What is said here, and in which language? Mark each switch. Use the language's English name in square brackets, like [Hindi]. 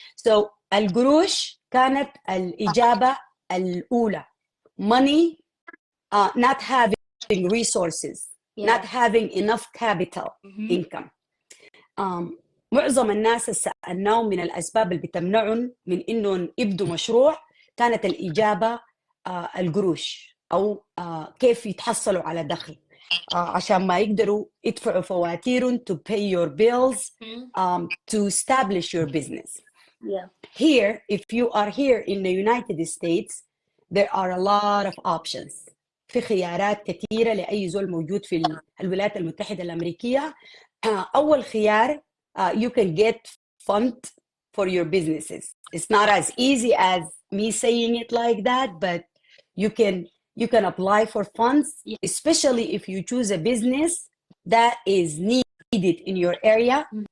[Arabic] So, القروش كانت الإجابة الأولى. [English] Money, not having resources, not having enough capital, income. [Arabic] معظم الناس اللي سألناهم من الأسباب اللي بتمنعهم من إنهم يبدوا مشروع كانت الإجابة القروش أو كيف يتحصلوا على دخل عشان ما يقدروا يدفعوا فواتيرهم [English] to pay your bills, to establish your business. Here, if you are here in the United States, there are a lot of options. [Arabic] في خيارات كثيرة لأي زول موجود في الولايات المتحدة الأمريكية. أول خيار, [English] you can get fund for your businesses. It's not as easy as me saying it like that, but you can apply for funds, especially if you choose a business that is needed in your area.